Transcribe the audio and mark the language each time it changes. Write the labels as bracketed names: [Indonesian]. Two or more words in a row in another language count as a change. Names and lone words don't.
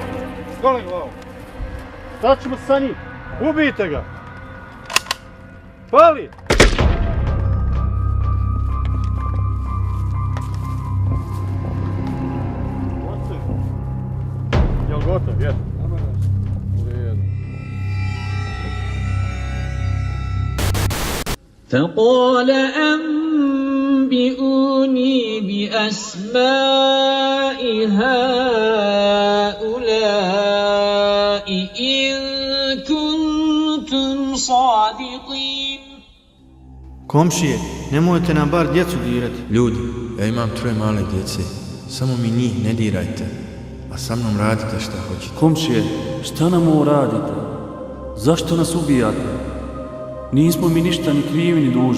[Bosnian] Dole glavu! Sad ćemo sa njim! Ubijte ga! Pali! Jel gotov? Jes. [Arabic] فقال أنبئوني بأسماء هؤلاء إن كنتم صادقين. [Bosnian] Komšije, nemojte nam bar djecu dirati. Ljudi, ja imam 3 male djece, samo mi njih ne dirajte, a sa mnom radite šta hoćete. Komšije, šta nam ovo radite? Zašto nas ubijate? Nismo mi ništa ni krivi ni dužni.